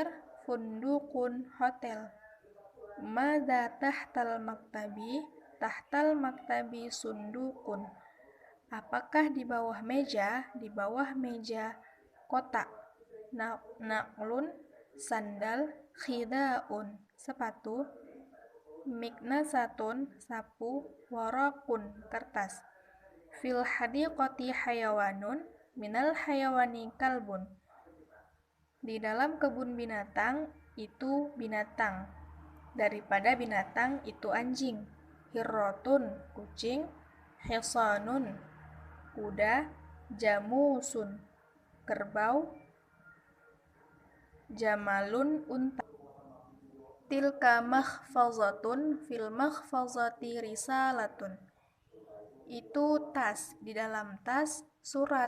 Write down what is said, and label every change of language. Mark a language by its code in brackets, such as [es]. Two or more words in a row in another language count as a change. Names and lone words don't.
[ar] فندقٌ، hotel. ماذا تحت المكتب? تحت المكتب صندوقٌ. [id] Apakah di bawah meja? Di bawah meja kotak. [ar] Naqlun, sandal. Khidaun, sepatu. مكنسةٌ, [id] sapu. [ar] Waraqun, kertas. في الحديقة حيوانٌ، من الحيوان كلبٌ. [id] Di dalam kebun binatang itu binatang, daripada binatang itu anjing. [ar] Hirrotun, kucing. Hisanun, kuda. Jamusun, kerbau. Jamalun, unta. تلك محفظةٌ، في المحفظة رسالةٌ. [id] Itu tas, di dalam tas surat.